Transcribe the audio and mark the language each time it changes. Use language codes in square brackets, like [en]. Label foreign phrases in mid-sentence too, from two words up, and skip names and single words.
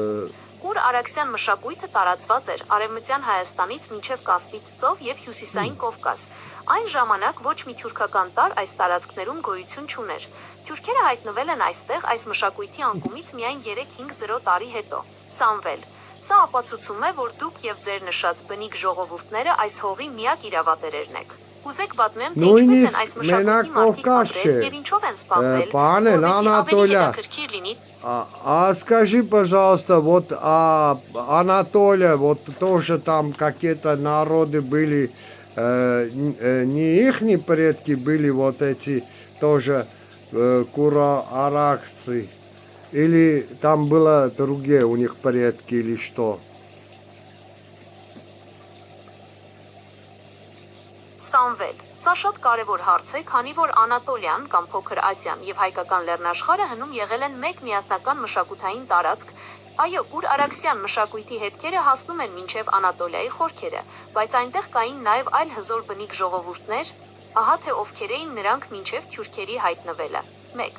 [hy] Կուր արաքսյան մշակույթը տարածված էր Արևմտյան Հայաստանից մինչև Կասպից ծով եւ Հյուսիսային Կովկաս։ Այն ժամանակ ոչ մի թյուրքական տարր այս տարածքներում գոյություն չուներ։ Թյուրքերը հայտնվել են այստեղ այս մշակույթի անկումից միայն 3-5 տարի հետո։ Սամվել։ Սա ապացուցում է, որ դուք եւ ձեր նշած բնիկ ժողովուրդները այս հողի միակ իրավատերերն եք։ Ուզեք պատմեմ, թե ինչպես են այս մշակույթի մարդիկ ապրել եւ ինչով են զբաղվել, որպեսզի ավելի հետաքրքիր լինի։ [ru] А скажи, пожалуйста, вот Анатолия, вот тоже там какие-то народы были, не ихни предки были вот эти тоже куро-аракцы, или там было другие у них предки, или что? [hy] Սամվել, սա շատ կարևոր հարց է, քանի որ Անատոլիան կամ Փոքր Ասիան եւ հայկական լեռնաշխարհը հնում եղել են մեկ միասնական մշակութային տարածք։ Այո, կուր արաքսյան մշակույթի հետքերը հասնում են մինչև Անատոլիայի խորքերը, բայց այնտեղ կային նաեւ այլ հզոր բնիկ ժողովուրդներ, ահա թե ովքեր էին նրանք մինչև թյուրքերի հայտնվելը։ 1.